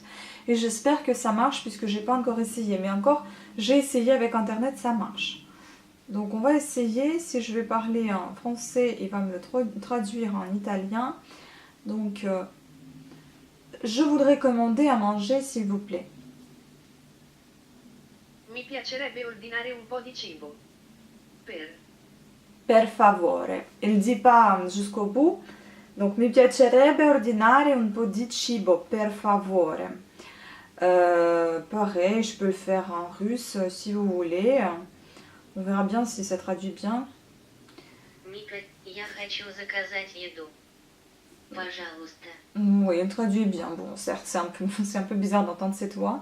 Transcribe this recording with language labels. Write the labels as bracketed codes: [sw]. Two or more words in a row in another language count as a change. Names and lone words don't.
[fr] Et j'espère que ça marche puisque j'ai pas encore essayé. Mais encore, j'ai essayé avec internet, ça marche. Donc on va essayer. Si je vais parler en français, il va me le traduire en italien. Donc je voudrais commander à manger, s'il vous plaît. [it] Mi piacerebbe ordinare un po' di cibo. Per favore. [fr] Il dit pas jusqu'au bout. Donc, [it] mi piacerebbe ordinare un po' di cibo, per favore. [fr] Pareil, je peux le faire en russe si vous voulez. On verra bien si ça traduit bien. [ru] Я хочу заказать еду. Пожалуйста. [fr] Oui, il traduit bien. Bon, certes, c'est un peu bizarre d'entendre cette voix.